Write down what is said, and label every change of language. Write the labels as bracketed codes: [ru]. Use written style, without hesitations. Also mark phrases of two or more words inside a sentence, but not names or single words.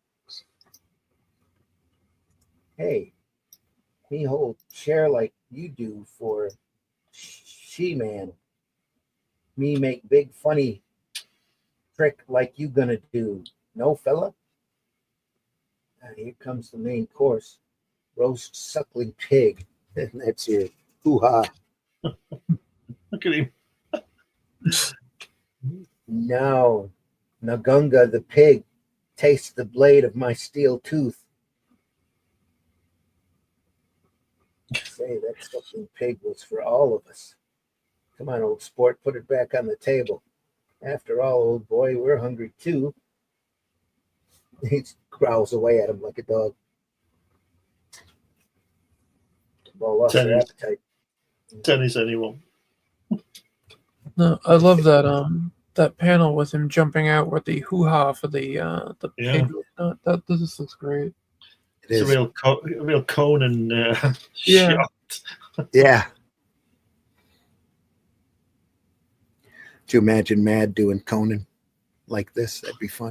[en] Hey, me hold chair like you do for she-man. Me make big funny trick like you gonna do. No, fella? Here comes the main course. Roast suckling pig. And that's your hoo-ha. Look at him. Now, Nagunga the pig, taste the blade of my steel tooth. Say, that suckling pig was for all of us. Come on, old sport, put it back on the table. After all, old boy, we're hungry too. He growls away at him like a dog. Well, lost their appetite. Tennis, anyone? No, I love that panel with him jumping out with the hoo-ha for the pig. This looks great. It's a real Conan Yeah. shot. Yeah. Do you imagine Mad doing Conan like this? That'd be fun.